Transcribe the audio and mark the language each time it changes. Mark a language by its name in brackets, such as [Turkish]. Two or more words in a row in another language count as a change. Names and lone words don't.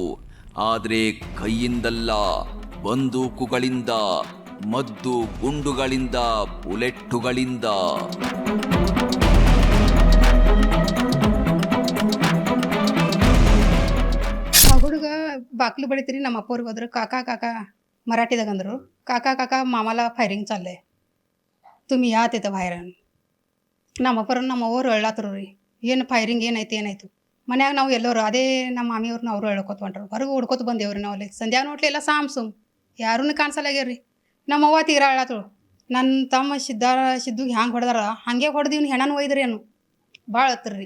[Kannada] ಆದ್ರೆ ಕೈಯಿಂದಲ್ಲ, ಬಂದೂಕುಗಳಿಂದ, ಮದ್ದು ಗುಂಡುಗಳಿಂದ, ಬುಲೆಟ್ಟುಗಳಿಂದ. ಹುಡುಗ ಬಾಕ್ಲು ಬಡಿತೀರಿ ನಮ್ಮ ಅಪ್ಪವ್ರಿಗೆ ಹೋದ್ರು ಕಾಕಾ ಕಾಕಾ मराठीದಾಗ ಅಂದರು [Marathi] काका काका मामाला फायरिंग चाललंय तुम्ही या तिथं बाहेर. [Kannada] ನಮ್ಮ ಅವ್ರು ಹೇಳತ್ರು ರೀ ಏನು ಫೈರಿಂಗ್ ಏನಾಯ್ತು ಮನ್ಯಾಗ ನಾವು ಎಲ್ಲರೂ ಅದೇ ನಮ್ಮ ಮಾಮಿಯವ್ರನ್ನ ಅವರು ಹೇಳ್ಕೊತ ಹೊಂಟ್ರು ಹೊರಗೆ ಹುಡ್ಕೊತ ಬಂದೇವ್ರಿ ನಾವು ಅಲ್ಲಿ ಸಂಧ್ಯಾ ನೋಟ್ಲಿ ಎಲ್ಲ ಸಾಮ್ಸುಮ್ ಯಾರೂ ಕಾಣಿಸಲ್ಲಾಗ್ಯಾರ್ರಿ. ನಮ್ಮ ಅವ್ವ ತೀರಾ ಹೇಳತ್ರು ನನ್ನ ತಮ್ಮ ಸಿದ್ದುಗೆ ಹ್ಯಾಂಗೆ ಹೊಡೆದಾರ ಹಾಗೆ ಹೊಡೆದಿವ್ನು ಹೆಣನ ಒಯ್ದ್ರಿ ಅನು ಭಾಳ ಹತ್ತಿರ್ರಿ.